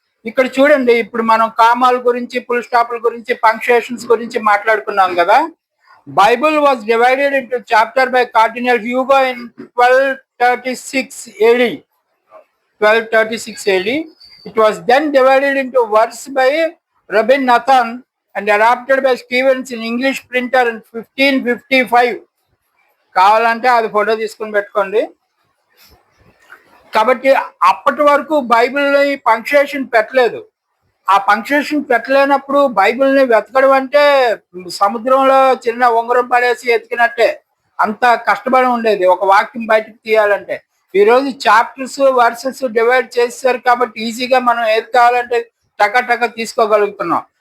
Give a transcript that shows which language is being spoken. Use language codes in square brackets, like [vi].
[te] ఇక్కడ చూడండి, ఇప్పుడు మనం కామాల గురించి, ఫుల్ స్టాప్ల గురించి, పంక్చుయేషన్స్ గురించి మాట్లాడుకున్నాం కదా. [en] Bible was divided into chapter by cardinal Hugo in 1236 AD. 1236 AD. It was then divided into verse by Rabbi Nathan and adapted by Stevens in English printer in 1555. [te] కావాలంటే అది ఫోటో తీసుకుని పెట్టుకోండి. కాబట్టి అప్పటి వరకు బైబిల్ని పంక్చుయేషన్ పెట్టలేదు. ఆ పంక్చుయేషన్ పెట్టలేనప్పుడు బైబిల్ని వెతకడం అంటే సముద్రంలో చిన్న ఉంగరం పడేసి ఎతికినట్టే. అంత కష్టపడి ఉండేది ఒక వాక్యం బయటకు తీయాలంటే. ఈరోజు చాప్టర్స్, వర్సెస్ డివైడ్ చేశారు కాబట్టి ఈజీగా మనం ఏది కావాలంటే టక తీసుకోగలుగుతున్నాం.